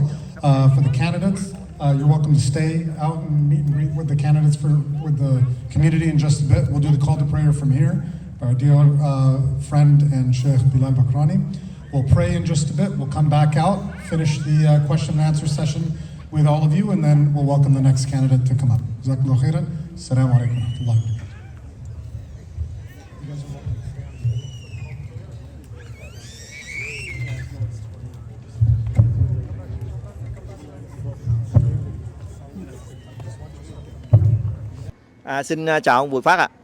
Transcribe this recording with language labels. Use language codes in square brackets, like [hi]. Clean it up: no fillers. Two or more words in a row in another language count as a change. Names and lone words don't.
[en] For the candidates, you're welcome to stay out and meet and greet with the candidates with the community in just a bit. We'll do the call to prayer from here by our dear friend and Sheikh Bilal Bakrani. We'll pray in just a bit. We'll come back out, finish the question and answer session with all of you, and then we'll welcome the next candidate to come up. [ar] جزاك الله خيرا. السلام عليكم ورحمة الله وبركاته. [vi] Xin chào ông Bùi Phát ạ.